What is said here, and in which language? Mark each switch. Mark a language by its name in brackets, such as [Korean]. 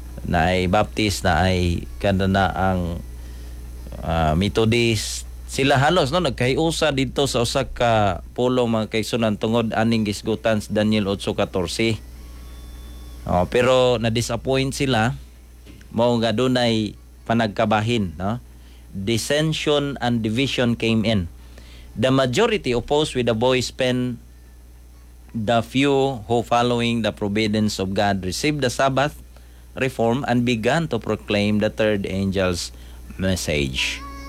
[Cebuano] Na ay Baptist, na ay kanana ang Methodist. Sila halos, no, nagkahiusa dito sa usa ka pulo mga kaigsunan tungod aning gisgutan sa Daniel 8:14. Oh, pero na-disappoint sila. Mao nga dunay panagkabahin, no? [English] Dissension and division came in. The majority opposed with a voice pen. The few who following the providence of God received the Sabbath reform and began to proclaim the third angel's message.